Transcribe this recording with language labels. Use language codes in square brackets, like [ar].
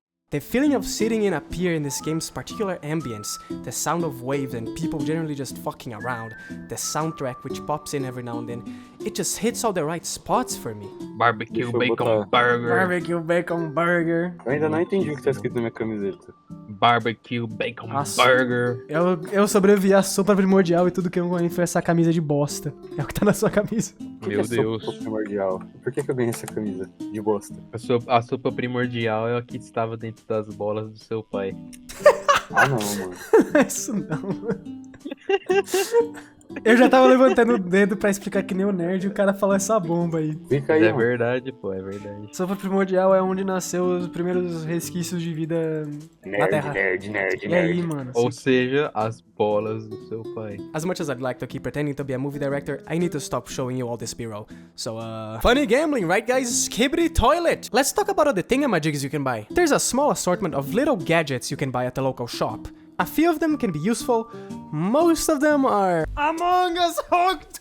[en] The feeling of sitting in a pier in this game's particular ambience, the sound of waves and people generally just fucking around, the soundtrack which pops in every now and then, it just hits all the right spots for me. Barbecue bacon burger. Barbecue bacon burger. [pt] Eu ainda não entendi o que tá escrito na minha camiseta. [en] Barbecue bacon [pt] Nossa. [en] burger. [pt] Eu sobrevivi à sopa primordial e tudo que eu ganhei foi essa camisa de bosta. É o que tá na sua camisa. Meu Deus. Sopa primordial. Por que eu ganhei essa camisa de bosta? A sopa primordial é a que estava dentro das bolas do seu pai. Ah, não, mano. Isso não, mano. Eu já tava levantando o dedo pra explicar que nem o nerd e o cara falou essa bomba aí. Fica aí, É mano. verdade, pô, é verdade. Sopa primordial é onde nasceu os primeiros resquícios de vida na Terra. E aí, mano? Ou seja, as bolas do seu pai. [en] As much as I'd like to keep pretending to be a movie director, I need to stop showing you all this B-roll. So, funny gambling, right guys? Skibbity toilet! Let's talk about all the thingamajigs you can buy. There's a small assortment of little gadgets you can buy at the local shop. A few of them can be useful, most of them are Among Us Hooked!